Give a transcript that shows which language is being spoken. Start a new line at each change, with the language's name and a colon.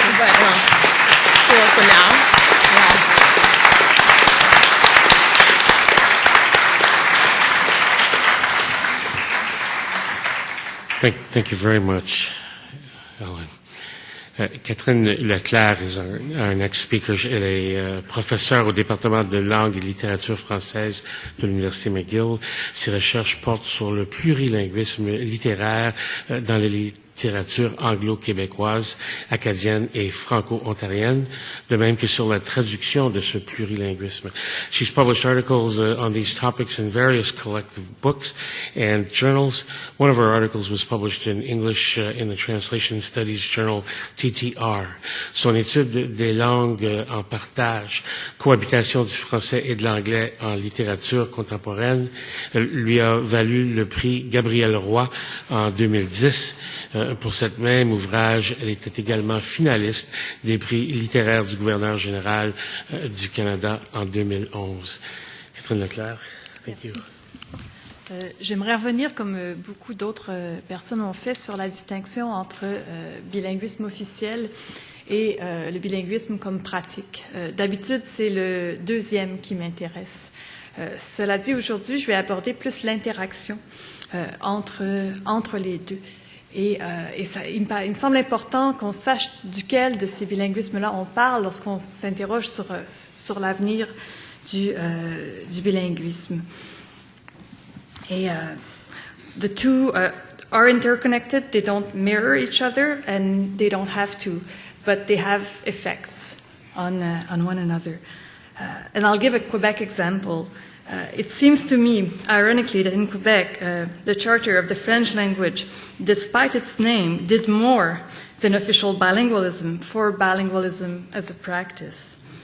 English: but 4 for now. Yeah. Thank you very much, Allman. Catherine Leclerc is our next speaker.
French: Elle est professeure au département de langue et littérature française de l'Université McGill. Ses recherches portent sur le plurilinguisme littéraire dans la littérature anglo-québécoise, acadienne et franco-ontarienne, de même que sur la traduction de ce plurilinguisme.
English: She's published articles on these topics in various collective books and journals. One of her articles was published in English in the Translation Studies Journal, TTR.
French: Son étude des langues en partage, cohabitation du français et de l'anglais en littérature contemporaine, lui a valu le prix Gabriel en 2010. Pour cette même ouvrage, elle était également finaliste des prix littéraires du gouverneur général du Canada en 2011.
English: Catherine Leclerc, thank you.
French: J'aimerais revenir, comme beaucoup d'autres personnes ont fait, sur la distinction entre bilinguisme officiel et le bilinguisme comme pratique. D'habitude, c'est le deuxième qui m'intéresse. Cela dit, aujourd'hui, je vais aborder plus l'interaction entre les deux. Et il me semble important qu'on sache duquel de ces bilinguismes-là on parle lorsqu'on s'interroge sur l'avenir du bilinguisme. Et
English: The two are interconnected. They don't mirror each other, and they don't have to, but they have effects on one another. And I'll give a Quebec example. It seems to me, ironically, that in Quebec, the Charter of the French language, despite its name, did more than official bilingualism for bilingualism as a practice.